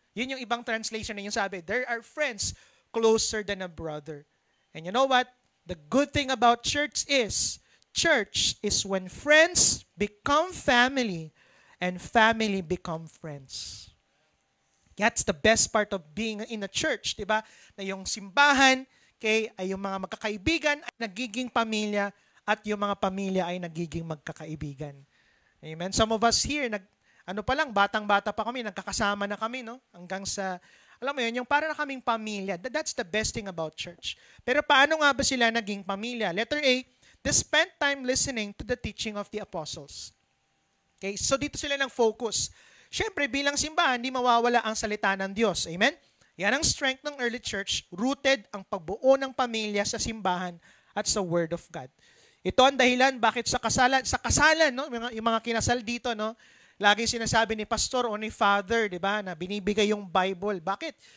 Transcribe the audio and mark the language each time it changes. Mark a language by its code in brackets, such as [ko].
[tl] Yun yung ibang translation na yung sabi, [en] there are friends closer than a brother. And you know what? The good thing about church is when friends become family and family become friends. That's the best part of being in a church, [tl] di ba? Na yung simbahan, ay yung mga magkakaibigan ay nagiging pamilya at yung mga pamilya ay nagiging magkakaibigan. Amen? [en] Some of us here, [tl] batang-bata pa kami, nagkakasama na kami, no? Hanggang sa, alam mo yun, yung para na kaming pamilya. [en] That's the best thing about church. [tl] Pero paano nga ba sila naging pamilya? [en] Letter A, they spent time listening to the teaching of the apostles. [tl] Okay, so dito sila nang focus. Siyempre, bilang simbahan, hindi mawawala ang salita ng Diyos. Amen? Yan ang strength ng early church, rooted ang pagbuo ng pamilya sa simbahan at sa Word of God. Ito ang dahilan bakit sa kasalan, no? Yung mga kinasal dito, no? Laging sinasabi ni pastor o ni father, di ba, na binibigay yung Bible. Bakit?